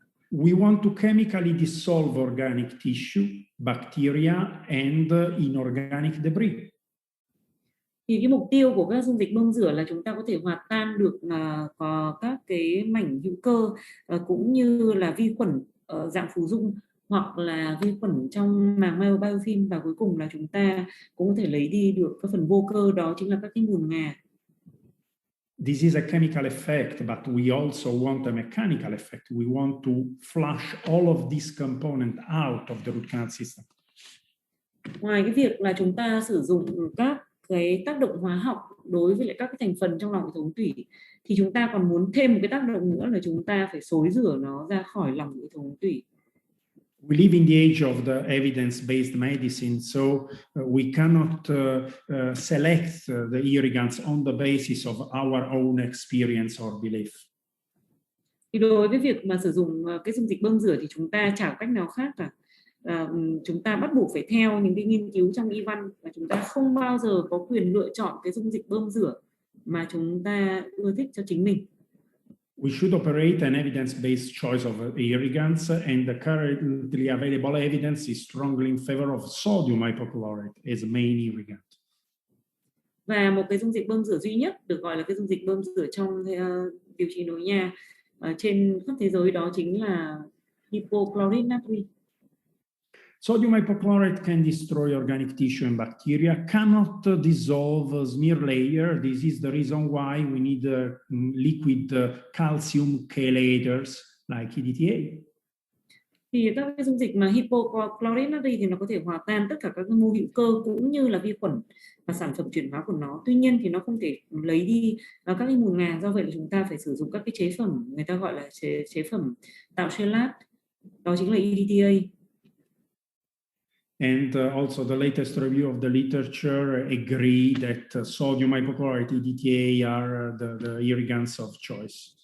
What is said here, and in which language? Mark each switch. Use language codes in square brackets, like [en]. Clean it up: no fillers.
[en] We want to chemically dissolve organic tissue, bacteria and inorganic debris. [vi] Thì cái mục tiêu của các dung dịch bơm rửa là chúng ta có thể hòa tan được có các cái mảnh hữu cơ cũng như là vi khuẩn ở dạng phù dung hoặc là vi khuẩn trong màng microbiofilm, và cuối cùng là chúng ta cũng có thể lấy đi được các phần vô cơ, đó chính là các cái mùn ngà. [en] This is a chemical effect, but we also want a mechanical effect. We want to flush all of these components out of the root canal system. [vi] Ngoài cái việc là chúng ta sử dụng các cái tác động hóa học đối với lại các cái thành phần trong lòng hệ thống thủy, thì chúng ta còn muốn thêm một cái tác động nữa là chúng ta phải xối rửa nó ra khỏi lòng hệ thống thủy. [en] We live in the age of the evidence-based medicine, so we cannot select the irrigants on the basis of our own experience or belief. [vi] Thì đối với việc mà sử dụng cái dung dịch bơm rửa thì chúng ta chả có cách nào khác cả. Chúng ta bắt buộc phải theo những cái nghiên cứu trong y văn, và chúng ta không bao giờ có quyền lựa chọn cái dung dịch bơm rửa mà chúng ta ưa thích cho chính mình. [en] We should operate an evidence-based choice of irrigants, and the currently available evidence is strongly in favor of sodium hypochlorite as a main irrigant. [vi] Và một cái dung dịch bơm rửa duy nhất được gọi là cái dung dịch bơm rửa trong điều trị nội nha trên khắp thế giới, đó chính là hypochlorite natri. [en] Sodium hypochlorite can destroy organic tissue and bacteria, cannot dissolve smear layer. This is the reason why we need liquid calcium chelators like EDTA. [vi] Thì các cái dung dịch mà hypochlorite natri thì nó có thể hòa tan tất cả các cái mô hữu cơ cũng như là vi khuẩn và sản phẩm chuyển hóa của nó. Tuy nhiên thì nó không thể lấy đi các cái mùn ngà, do vậy là chúng ta phải sử dụng các cái chế phẩm người ta gọi là chế phẩm tạo chelat, đó chính là EDTA. [en] And also the latest review of the literature agree that sodium hypochlorite EDTA are the irrigants of choice.